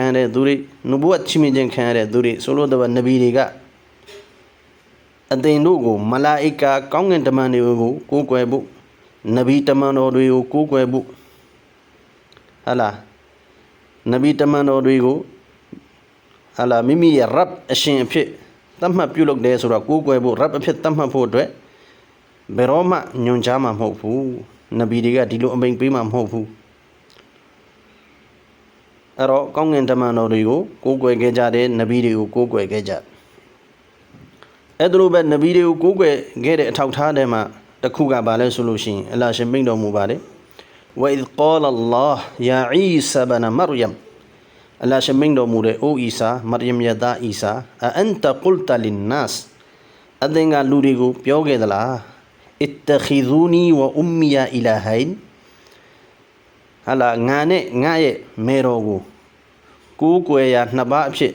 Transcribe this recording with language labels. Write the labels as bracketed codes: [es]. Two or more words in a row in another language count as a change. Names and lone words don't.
[my] ရတဲ့သူတွေနဘဝတ်ချီးမြှင့်ခြင်းခံရတဲ့သူတွေဆိုလို့တော့နဗီတွေကအသင်တို့ကိုမလာအီကာကောင်းကင်တမန်တွေကိုကိုးကွယ်ဖို့နဗီတမန်တော်တွေကိုကိုးကွယ်ဖို့ဟာလားနဗီတမန်တော်တွေကိုဟာလာမိမိရဲ့ရပ်အရှင်အဖြစ်သတ်မှတ်ပြုလုပ်တယ်ဆိုတော့ကိုးကွယ်ဖို့ရပ်အဖြစ်သတ်မှတ်ဖို့အတွက်ဘယ်တော့မှညွန်ကြားမှာမဟုတ်ဘူးနဗီတွေကဒီလိုအမိန့်ပေးမှာမဟုတ်ဘူး အဲ့တော့ကောင်းကင်တမန်တော်တွေကိုကိုးကွယ်ခဲ့ကြတဲ့နဗီတွေကိုကိုးကွယ်ခဲ့ကြအဲ့ဒါလိုပဲနဗီတွေကိုကိုးကွယ်ခဲ့တဲ့အထောက်ထားထဲမှာတစ်ခုကဘာလဲဆိုလို့ရှိရင်အလ္လာဟ်ရှင်မိန့်တော်မူပါတယ် [ar] وإذ قال الله يا عيسى بن مريم [my] အလ္လာဟ်ရှမိန်တော်မူတဲ့အိုအီဆာမရိယမ်ရဲ့သားအီဆာ [ar] أأنت قلت للناس [my] အသင်ကလူတွေကိုပြောခဲ့သလား [ar] اتخذوني وأمي إلهين [my] ဟာလာငါနဲ့ငါရဲ့မေတော်ကိုကိုးကွယ်ရာနှစ်ပါးအဖြစ်